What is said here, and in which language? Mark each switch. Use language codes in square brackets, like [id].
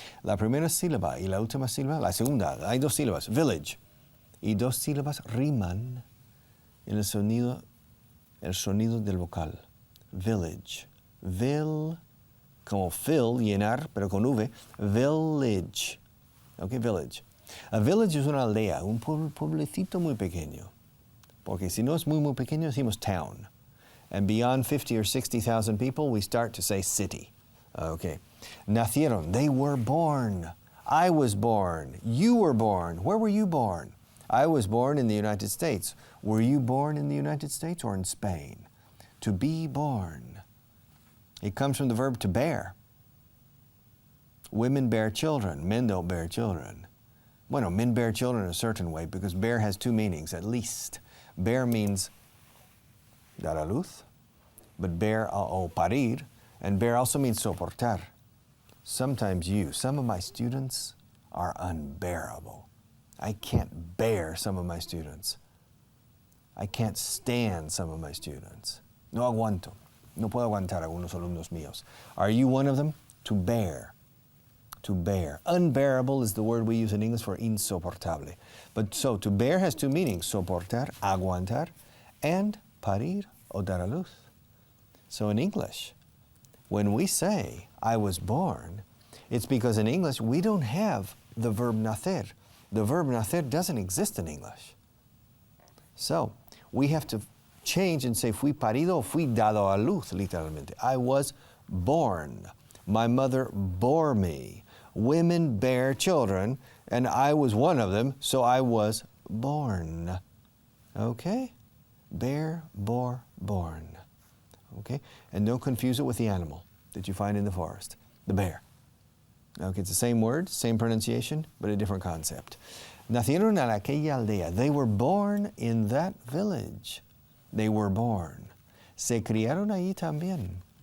[es] La primera sílaba y la última sílaba, la segunda, hay dos sílabas, village, y dos sílabas riman en el sonido del vocal. Village. Como fill, llenar, pero con V. Village. Ok, village. A village es una aldea, un pueblecito muy pequeño. Porque si no es muy, muy pequeño, decimos town. [en] And beyond 50 or 60,000 people, we start to say city. Okay. Nacieron. They were born. I was born. You were born. Where were you born? I was born in the United States. Were you born in the United States or in Spain? To be born. It comes from the verb to bear. Women bear children. Men don't bear children. Bueno, men bear children in a certain way because bear has two meanings, at least. Bear means [es] dar a luz, [en] but bear [es] o parir, [en] and bear also means soportar. Sometimes some of my students are unbearable. I can't bear some of my students. I can't stand some of my students. [es] No aguanto. No puedo aguantar a algunos alumnos míos. [en] Are you one of them? To bear. To bear. Unbearable is the word we use in English for insoportable. But so, to bear has two meanings, soportar, aguantar, and [es] parir o dar a luz. [en] So in English, when we say, I was born, it's because in English we don't have the verb nacer. The verb nacer doesn't exist in English. So, we have to change and say, [es] fui parido o fui dado a luz, literalmente. [en] I was born. My mother bore me. Women bear children, and I was one of them, so I was born. Okay? Bear, bore, born. Okay? And don't confuse it with the animal that you find in the forest, the bear. Okay, it's the same word, same pronunciation, but a different concept. [es] Nacieron en aquella aldea. [en] They were born in that village. They were born. [es] Se criaron allí también.